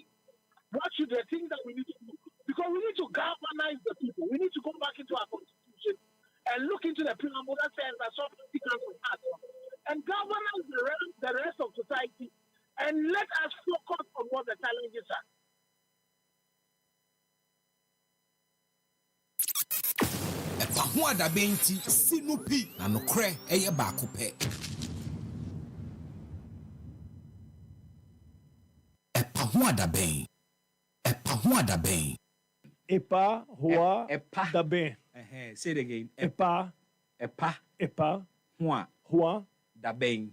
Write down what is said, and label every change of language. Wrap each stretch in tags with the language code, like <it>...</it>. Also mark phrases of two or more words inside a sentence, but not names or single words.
<en>What should the things that we need to do? Because we need to galvanize the people. We need to go back into our constitution and look into the preamble that says that sovereignty comes from us. And galvanize the rest of society and let us focus on what the challenges are. EpaHoaDaben ti sinupi na nokre eye baako pe. EpaHoaDaben. EpaHoaDaben. EpaHoaDaben. Say it again. EpaHoaDaben.</en>